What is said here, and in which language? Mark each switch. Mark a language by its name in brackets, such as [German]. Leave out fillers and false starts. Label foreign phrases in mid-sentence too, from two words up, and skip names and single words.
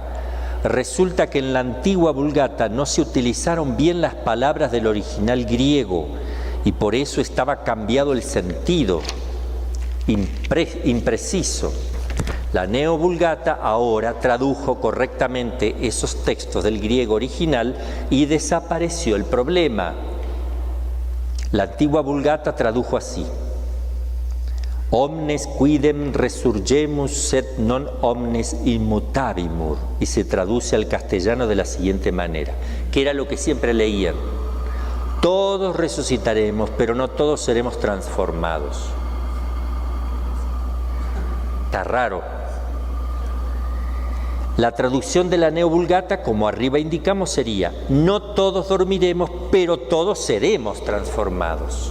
[Spanish] Resulta que en la antigua Vulgata no se utilizaron bien las palabras del original griego y por eso estaba cambiado el sentido, impreciso. La Neovulgata ahora tradujo correctamente esos textos del griego original y desapareció el problema. La antigua Vulgata tradujo así: [Latin] Omnes quidem resurgemus sed non omnes immutavimur, [Spanish] y se traduce al castellano de la siguiente manera, que era lo que siempre leían: todos resucitaremos, pero no todos seremos transformados. Está raro. La traducción de la Neovulgata, como arriba indicamos, sería: no todos dormiremos, pero todos seremos transformados.